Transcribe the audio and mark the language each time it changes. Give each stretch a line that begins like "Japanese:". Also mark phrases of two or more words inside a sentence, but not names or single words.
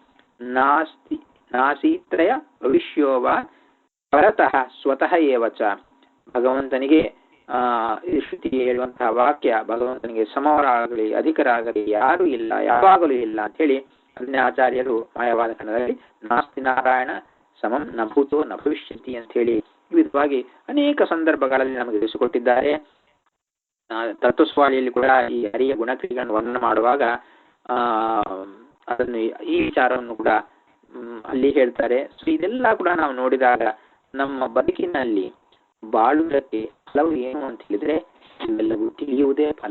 Sanskrit: ನಾಸೀತ್ರಯ ಭವಿಷ್ಯೋವ ಪರತಃ ಸ್ವತಃ ಏವಚ,
Kannada: ಭಗವಂತನಿಗೆ ಶ್ರುತಿಗೆ ಹೇಳುವಂತಹ ವಾಕ್ಯ, ಭಗವಂತನಿಗೆ ಸಮವರಾಗಲಿ ಅಧಿಕರಾಗಲಿ ಯಾರು ಇಲ್ಲ, ಯಾವಾಗಲೂ ಇಲ್ಲ ಅಂತ ಹೇಳಿ ಅದನ್ನೇ ಆಚಾರ್ಯರು ಮಾಯವಾದ ಕನ್ನಡದಲ್ಲಿ
Sanskrit: ನಾಸ್ತಿ ನಾರಾಯಣ ಸಮಂ ನ ಭೂತೋ ನ ಭವಿಷ್ಯತಿ
Kannada: ಅಂತ ಹೇಳಿ ಈ ವಿಧವಾಗಿ ಅನೇಕ ಸಂದರ್ಭಗಳಲ್ಲಿ ನಮಗೆ ತಿಳಿಸಿಕೊಟ್ಟಿದ್ದಾರೆ. ತತ್ವಸ್ವಾಳಿಯಲ್ಲಿ ಕೂಡ ಈ ಹರಿಯ ಗುಣಕ್ರಿಯೆಗಳನ್ನು ವರ್ಣನೆ ಮಾಡುವಾಗ ಅದನ್ನು ಈ ವಿಚಾರವನ್ನು ಕೂಡ ಅಲ್ಲಿ ಹೇಳ್ತಾರೆ. ಸೊ ಇದೆಲ್ಲ ಕೂಡ ನಾವು ನೋಡಿದಾಗ ನಮ್ಮ ಬದುಕಿನಲ್ಲಿ ಬಾಳುವುದಕ್ಕೆ ಫಲವು ಏನು ಅಂತ ಹೇಳಿದ್ರೆ ಇವೆಲ್ಲವೂ ತಿಳಿಯುವುದೇ ಫಲ.